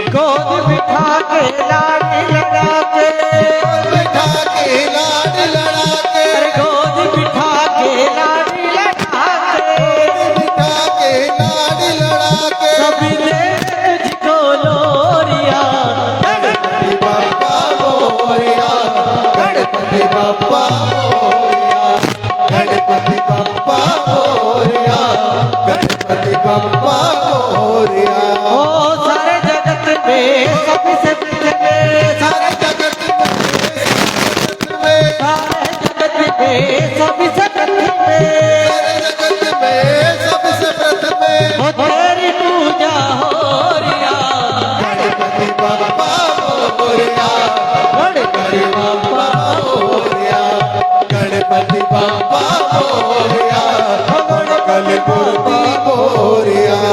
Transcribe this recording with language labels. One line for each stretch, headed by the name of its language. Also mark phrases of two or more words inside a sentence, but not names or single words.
Hindi: गोद बिठा के लाड लगा के, बिठा के लाड लड़ा के, अरे गोद बिठा के लाड लगा के, बिठा के लाड लड़ा के। सभी ने तुझको लोरिया,
Marathi: गणपति बाप्पा मोरया, गणपति बाप्पा मोरया, गणपति बाप्पा मोरया, गणपति बाप्पा मोरया।
Hindi: ओ सारे जगत में सबसे प्रथम, सारे जगत में, सारे जगत में सबसे प्रथम सारे जगत में सबसे प्रथम ओ तेरी पूजा हो रिया,
Marathi: गणपति बाप्पा मोरया, गणपति बाप्पा मोरया, गणपति बाप्पा मोरया, मंगल मूर्ति मोरया।